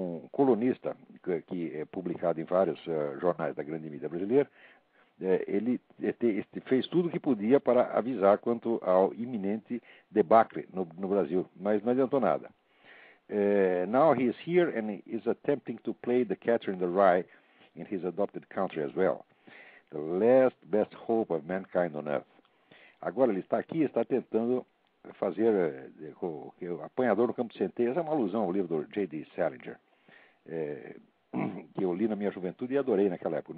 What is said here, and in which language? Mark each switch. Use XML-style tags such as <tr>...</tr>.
<pt>Colunista que é publicado em vários jornais da grande mídia brasileira, ele fez tudo o que podia para avisar quanto ao iminente debacle no Brasil, mas não adiantou nada.</pt> <en>Now he is here and is attempting to play the catcher in the rye in his adopted country as well. The last best hope of mankind on earth.</en> <pt>Agora ele está aqui e está tentando fazer o apanhador no campo de centeio. Essa é uma alusão ao livro do J.D. Salinger, que eu li na minha juventude e adorei naquela época.</pt>